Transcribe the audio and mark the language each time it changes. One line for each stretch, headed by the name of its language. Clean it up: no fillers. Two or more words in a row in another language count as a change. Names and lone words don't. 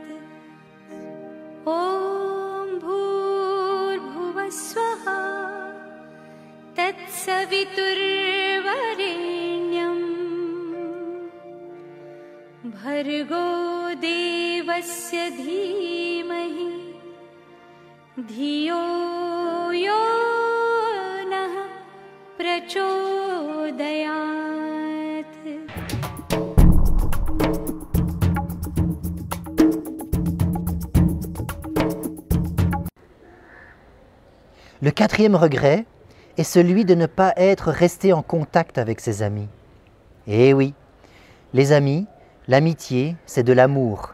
Sanskrit: ॐ भूर्भुवः स्वः तत्सवितुर्वरेण्यं भर्गो देवस्य धीमहि धियो यो नः प्रचोदयात्।
French: Le quatrième regret est celui de ne pas être resté en contact avec ses amis. Eh oui, les amis, l'amitié, c'est de l'amour.